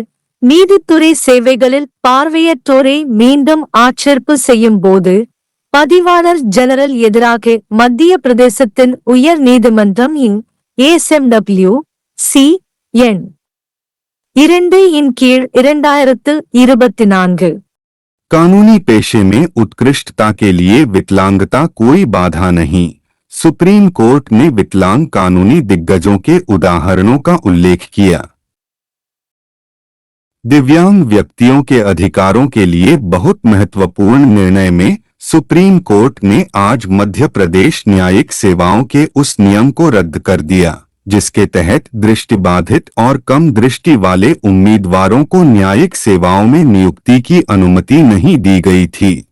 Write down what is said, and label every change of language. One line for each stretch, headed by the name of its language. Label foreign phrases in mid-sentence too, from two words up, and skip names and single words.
Tamil: நீதித்துறை சேவைகளில் பார்வையற்றோரை மீண்டும் ஆட்சேர்ப்பு செய்யும் போது பதிவாளர் ஜெனரல் எதிராக மத்திய பிரதேசத்தின் உயர் நீதிமன்றம் ASMW C எண் 2 இன் கீழ் 2024
Hindi: कानूनी पेशे में उत्कृष्टता के लिए विकलांगता कोई बाधा नहीं। सुप्रीम कोर्ट ने विकलांग कानूनी दिग्गजों के उदाहरणों का उल्लेख किया। दिव्यांग व्यक्तियों के अधिकारों के लिए बहुत महत्वपूर्ण निर्णय में सुप्रीम कोर्ट ने आज मध्य प्रदेश न्यायिक सेवाओं के उस नियम को रद्द कर दिया जिसके तहत दृष्टिबाधित और कम दृष्टि वाले उम्मीदवारों को न्यायिक सेवाओं में नियुक्ति की अनुमति नहीं दी गई थी।